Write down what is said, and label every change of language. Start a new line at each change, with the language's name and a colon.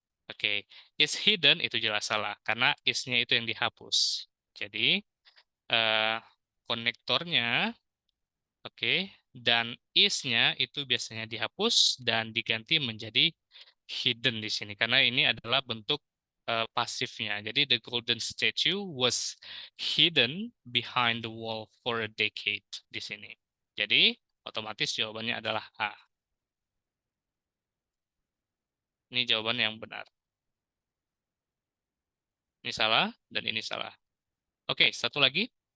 Indonesian: Oke, is hidden itu jelas salah, karena is-nya itu yang dihapus. Jadi, eh, konektornya, oke, dan is-nya itu biasanya dihapus dan diganti menjadi hidden di sini, karena ini adalah bentuk pasifnya.
English: Jadi, the golden statue was hidden behind the wall for a decade di sini.
Indonesian: Jadi, otomatis jawabannya adalah A. Ini jawaban yang benar. Ini salah, dan ini salah. Oke, satu lagi.